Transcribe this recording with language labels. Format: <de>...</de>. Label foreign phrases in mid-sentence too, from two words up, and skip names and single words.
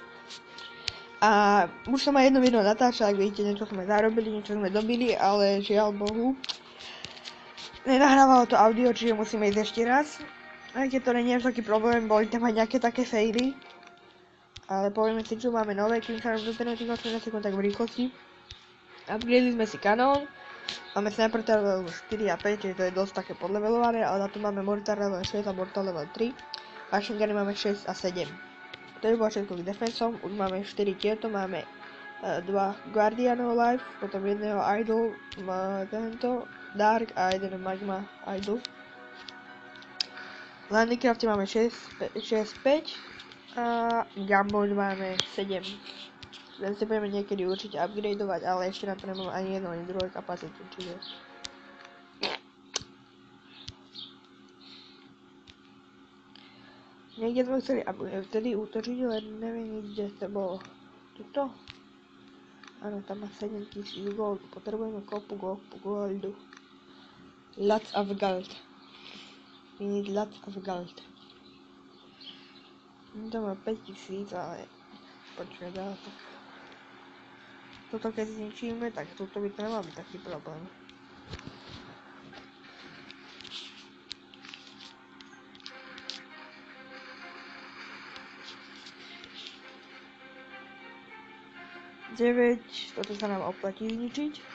<sk>A už som aj jedno video natáčal, ak vidíte, niečo sme zarobili, niečo sme dobili, ale žiaľ Bohu nenahrávalo to audio, čiže musíme ísť ešte raz. Aj keď to nie je taký problém, boli tam aj nejaké také faily. Ale povieme si, čo máme nové, kým sa nám dostaneme tých 18 sekúnd, tak v rýchlosti. Upgradeli sme si kanón. Máme Sniper level 4 a 5, čiže to je dosť také podlevelované, ale na to máme Mortar level 6 a Mortar level 3. Machine Guny máme 6 a 7. To je bolo všetko k defensom, už máme 4 tieto, máme 2 Guardianov Life, potom jedného Idol, tento Dark a jeden Magma Idol. Landicrafty máme 6, 5 a Gunboard máme 7. Ten si budeme niekedy určite upgradeovať, ale ešte na to nemám ani jednu, ani druhú kapacitu, čiže... Niekde sme chceli vtedy útočiť, len neviem, kde to bolo. Tuto? Áno, tam má 7000 gold, potrebujeme kopu goldu.</sk> <en>Lots of gold. We need lots of gold.</en> <sk>To má 5000, ale... Počkaj, dá to. Toto keď zničíme, tak toto by to nemal byť taký problém. Toto sa nám oplatí zničiť.</sk>